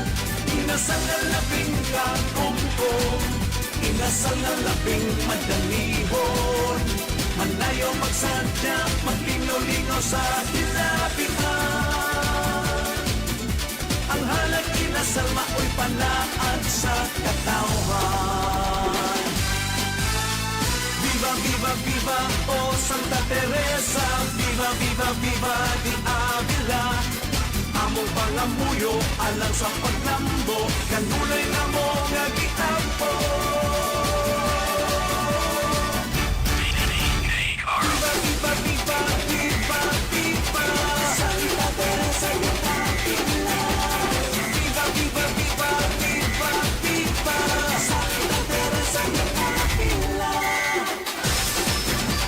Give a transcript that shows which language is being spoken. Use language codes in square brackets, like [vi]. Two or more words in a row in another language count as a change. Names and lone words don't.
[ceb] Inasal na labing kagumkum, inasal na labing madanihon. Manayaw magsadya, maglingaw-lingaw sa hilabihan. Ang halat inasal, mao'y panaad sa katawhan. [es] Viva, viva, viva, oh Santa Teresa. Viva, viva, viva, di Avila. [ceb] Among pangamuyo, alang sa paglambo, kanulay na mo nga gitampo. [es] Viva, viva, viva, viva, viva, Santa Teresa yung Avila. Viva, viva, viva, viva, viva, Santa Teresa yung Avila.